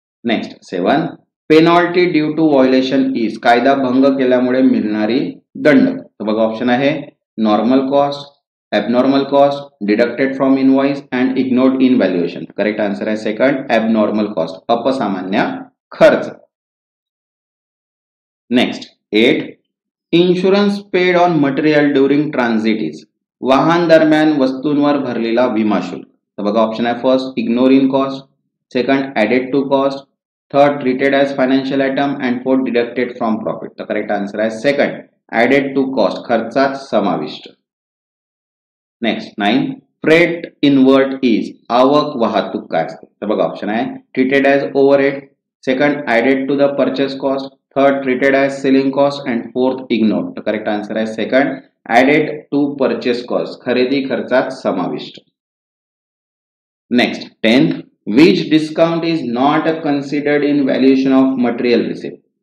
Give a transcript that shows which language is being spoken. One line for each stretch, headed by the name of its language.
English: Next seven penalty due to violation is.
Marathi: कायदा भंग केल्यामुळे मिळणारी दंड.
English: तर बघा ऑप्शन आहे normal cost, abnormal cost, deducted from invoice and ignored in valuation. Correct answer आहे second abnormal cost,
Marathi: अपसामान्य खर्च.
English: Next eight insurance paid on material during transit is.
Marathi: वाहन दरम्यान वस्तूंवर भरलेला विमा शुल्क.
English: तर बघा ऑप्शन आहे first ignore in cost, second added to cost, third treated as financial item and fourth deducted from profit. तर correct answer आहे second added to cost,
Marathi: खर्चात समाविष्ट.
English: Next nine freight inward is.
Marathi: आवक वाहतूक काय असते.
English: तर बघा ऑप्शन आहे treated as overhead, second added to the purchase cost, third treated as selling cost and fourth ignore. तर correct answer आहे second added to purchase cost,
Marathi: खरेदी खर्चात समाविष्ट.
English: Next tenth which discount is not considered in valuation of material receipt.